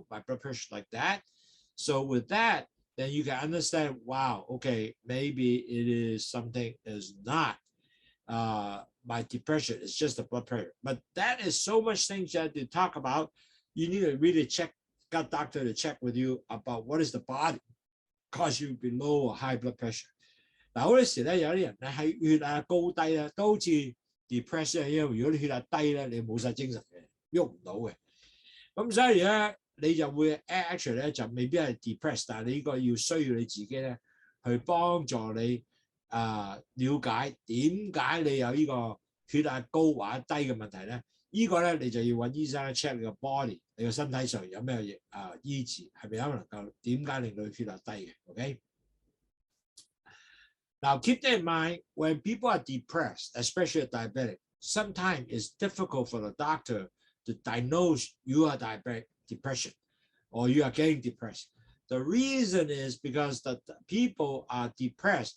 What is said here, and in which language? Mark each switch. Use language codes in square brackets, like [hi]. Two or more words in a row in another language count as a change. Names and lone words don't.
[en] My blood pressure is like that. So with that, then you can understand, wow, okay, maybe it is something is not my depression, it's just the blood pressure. But that is so much things you have to talk about. You need to really check, got doctor to check with you about what is the body cause you below or high blood pressure. [yue] 嗱，好多時咧，有啲人咧係血壓高低咧，都好似 depression 一樣。如果你血壓低咧，你冇晒精神嘅，喐唔到嘅。咁所以咧，你就會 actually 咧就未必係 depressed， 但係你呢個要需要你自己咧去幫助你了解點解你有呢個血壓高或者低嘅問題咧。呢個咧你就要揾醫生咧 check 你個 body， 你個身體上有咩醫治，係咪有能夠點解令到血壓低嘅 [en] ？OK。Now, keep that in mind, when people are depressed, especially diabetic, sometimes it's difficult for the doctor to diagnose you are diabetic depression or you are getting depressed. The reason is because the people are depressed.